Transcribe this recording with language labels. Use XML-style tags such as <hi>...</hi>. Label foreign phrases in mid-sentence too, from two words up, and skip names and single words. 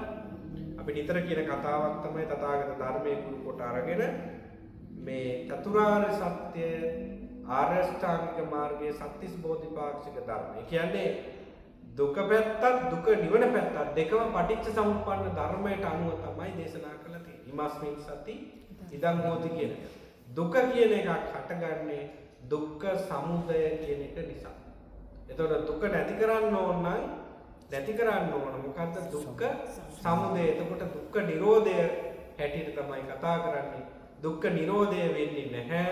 <si>අපි නිතර කියන කතාවක් තමයි තථාගත ධර්මයේ කුරු කොට අරගෙන මේ චතුරාර්ය සත්‍ය ආර්ය අෂ්ටාංගික මාර්ගයේ සත්‍තිස් බෝධිපාක්ෂික ධර්ම. ඒ කියන්නේ දුක පැත්තත් දුක නිවන පැත්තත් දෙකම පටිච්ච සමුප්පන්න ධර්මයට අනුව තමයි දේශනා කරලා තියෙන්නේ.</si> <pi>ඉමස්මින් සති ඉදං හෝති</pi> <si>කියන එක. දුක කියන එකක් හටගන්නේ දුක්ඛ සමුදය කියන එක නිසා. එතකොට දුක නැති කරන්න ඕන මොකද්ද දුක්ඛ සමුදය. එතකොට දුක්ඛ නිරෝධය හැටියට තමයි කතා කරන්නේ. දුක්ඛ නිරෝධය වෙන්නේ නැහැ.</si>